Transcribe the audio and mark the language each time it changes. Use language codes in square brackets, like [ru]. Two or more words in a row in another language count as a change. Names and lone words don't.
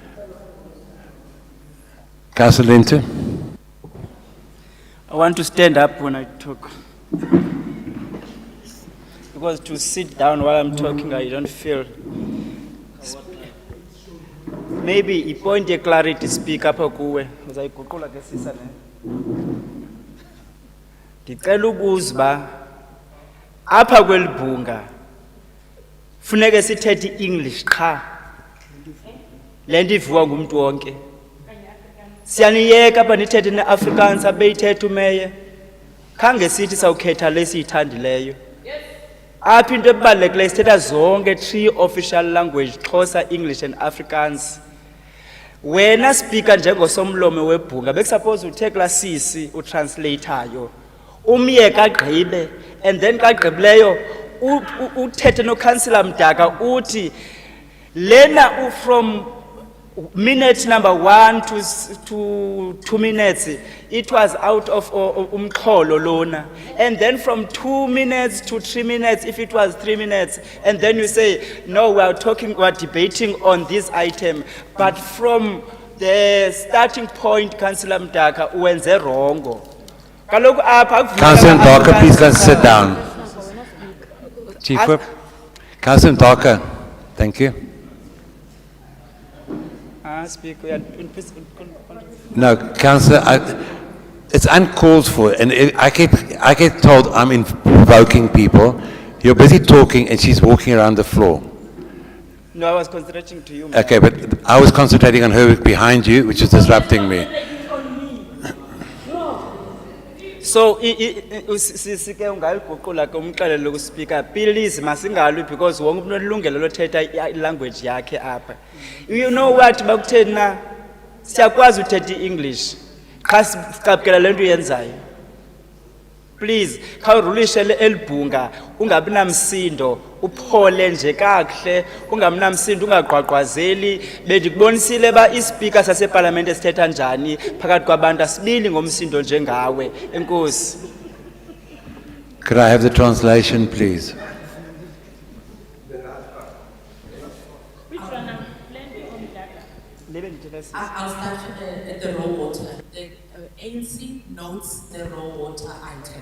[en] Councillor Lente. I want to stand up when I talk. Because to sit down while I'm talking, I don't feel. Maybe a point of clarity speak up kuwe. [xh] Uzayiguqula ke sisa ne. Ndicela ukuzba apha kwelibhunga funeke sithethe English qha. Lento ivuka ngumuntu wonke. Siyaniyeka apha nithethe neAfrikaans abeyithethe umeya. Khange sithi sawukhetha lesiyithandileyo. Apha into ebalulekileyo sithetha zonke [en] 3 official language, [xh] Xhosa, English and Afrikaans. Wena speaker njengosomlomo webhunga bekusuppose uthe klasisi utranslateayo. Umyeka agqibe [en] and then [xh] kagqibileyo uthethe no councillor Mdaka uthi lena [en] from minute number 1 to 2 minutes, it was out of [xh] umxholo lona. [en] And then from 2 minutes to 3 minutes, if it was 3 minutes, and then you say, no, we are debating on this item. But from the starting point, Councillor Mdaka, [xh] uwenze wrongo. [en] Councillor Mdaka, please go and sit down. Chief Whip. Councillor Mdaka, thank you. No, Councillor, it's uncalled for, and I get told I'm invoking people. You're busy talking, and she's walking around the floor. No, I was concentrating to you. Okay, but I was concentrating on her behind you, which is disrupting me. So, [xh] sike ungayiguqula ke umxelele ukuspeaker, please masingalwi because wonke umuntu unelungelo lothetha ilanguage yakhe apha. [en] You know what [xh] bakutheni na? Siyakwazi uthetha iEnglish. Qha siqaphela lento uyenzayo. Please, khawurulishe elibhunga ungabi namsindo, uphole nje kakuhle, ungabi namsindo ungaqwaqwazeli. Bendikubonisile ba ispeaker saseparlament esithetha njani phakathi kwabantu asibili ngomsindo njengawe. Enkosi. [en] Could I have the translation, please? I'll start at the raw water. The ANC notes the raw water item.